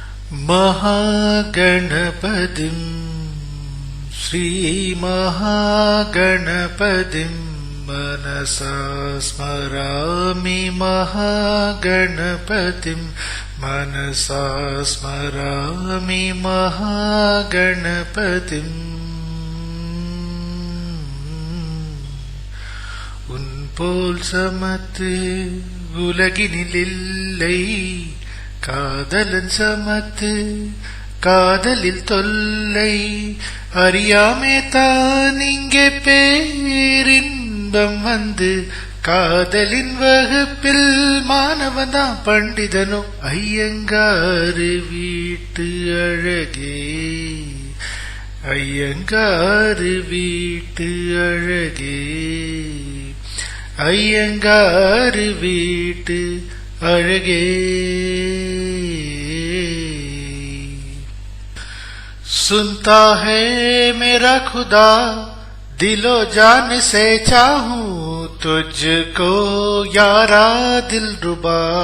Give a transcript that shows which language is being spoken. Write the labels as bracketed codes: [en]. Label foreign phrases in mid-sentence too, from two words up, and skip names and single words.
[sa] महागणपतिं श्रीमहागणपतिं मनसा स्मरामि महागणपतिं मनसा स्मरामि महागणपतिम् [ta] உன்போல் சமத்து உலகினில்லை காதலன் சமத்து காதலில் தொல்லை அறியாமே தான் இங்கே பேரின்பம் வந்து காதலின் வகுப்பில் மாணவன்தான் பண்டிதனோ ஐயங்காறு வீட்டு அழகே ஐயங்காறு வீட்டு அழகே ஐயங்காறு வீட்டு अழகே [hi] सुनता है मेरा खुदा दिलो जान से चाहूं तुझको यारा दिलरुबा